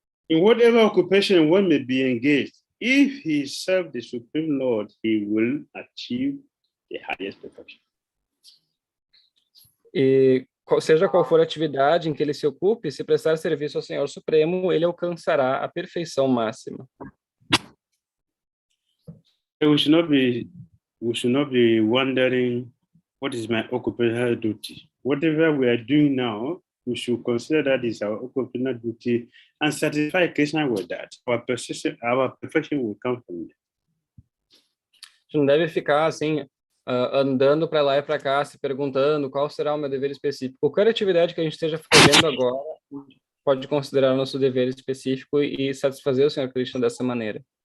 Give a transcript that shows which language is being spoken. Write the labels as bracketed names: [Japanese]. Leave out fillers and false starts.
[English] In whatever occupation one may be engaged, if he serves the Supreme Lord, he will achieve the highest perfection. [Portuguese] E seja qual for a atividade em que ele se ocupe, se prestar serviço ao Senhor Supremo, ele alcançará a perfeição máxima. [English] We should not be wondering what is my occupational duty. Whatever we are doing now, we should consider that is our occupational duty and satisfy Krishna with that. Our perfection will come from there. [Portuguese] A gente não deve ficar assim andando para lá e para cá, se perguntando qual será o meu dever específico. Qualquer atividade que a gente esteja fazendo agora, pode considerar nosso dever específico e satisfazer o Senhor Krishna dessa maneira.